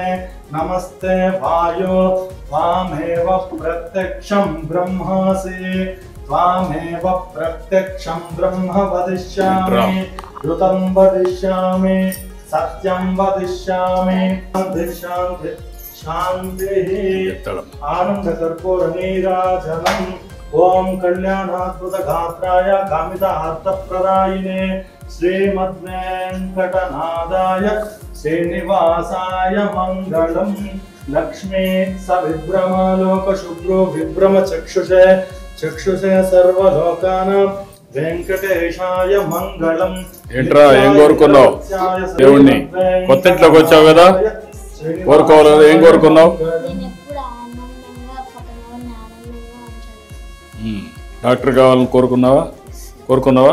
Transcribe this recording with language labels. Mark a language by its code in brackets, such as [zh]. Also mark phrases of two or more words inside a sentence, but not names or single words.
[sa] नमस्ते वायो त्वामेव प्रत्यक्षं ब्रह्मासि त्वामेव प्रत्यक्षं ब्रह्म वदिष्यामि ऋतं वदिष्यामि सत्यं वदिष्यामि शान्ति शान्तिः आनन्दकर्पूर नीराजनम् ओम कल्याणाद्भुतगात्राय कामितार्थप्रदायिने श्रीमद्वेङ्कटनादाय श्रीनिवासाय मङ्गलम् लक्ष्मी सविभ्रमालोकशुभ्रो विभ्रमचक्षुषे चक्षुषे सर्वलोकानां వెంకటేశాయ మంగళం. [te] ఏంట్రా ఏం కోరుకున్నావు? దేవుణ్ణి కొత్త ఇంట్లోకి వచ్చావు కదా, కోరుకోవాలి కదా, ఏం కోరుకున్నావు? డాక్టర్ కావాలని కోరుకున్నావా?